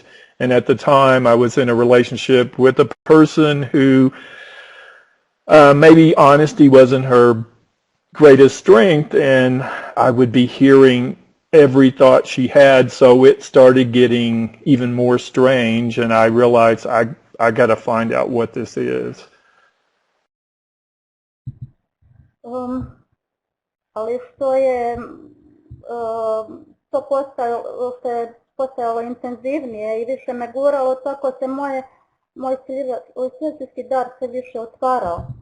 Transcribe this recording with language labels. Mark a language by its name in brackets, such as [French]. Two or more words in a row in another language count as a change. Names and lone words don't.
[English] And at the time, I was in a relationship with a person who maybe honesty wasn't her greatest strength, and I would be hearing every thought she had, so it started getting even more strange, and I realized I got to find out what this is. [Croatian] Ali što je to postajalo intenzivnije i više me guralo, tako se moj svjetski dar se više otvarao.